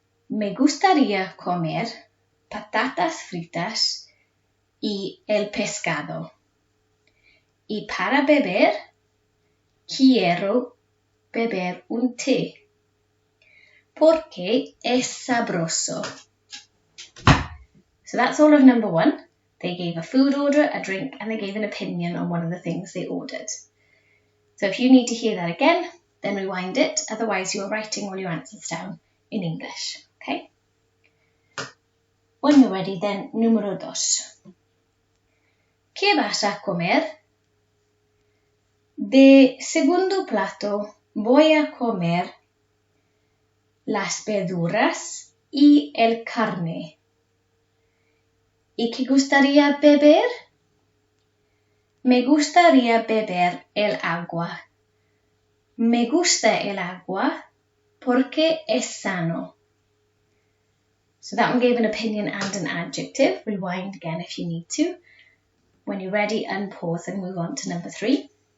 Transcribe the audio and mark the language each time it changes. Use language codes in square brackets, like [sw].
[es] Me gustaría comer patatas fritas y el pescado. Y para beber, quiero beber un té, porque es sabroso. [en] So that's all of number 1. They gave a food order, a drink, and they gave an opinion on one of the things they ordered. So if you need to hear that again, then rewind it. Otherwise, you're writing all your answers down in English, okay? When you're ready, then, [es] número 2. ¿Qué vas a comer? De segundo plato voy a comer las verduras y el carne. ¿Y qué gustaría beber? Me gustaría beber el agua. Me gusta el agua porque es sano. [en] So that one gave an opinion and an adjective. Rewind again if you need to. When you're ready, unpause and move on to number 3.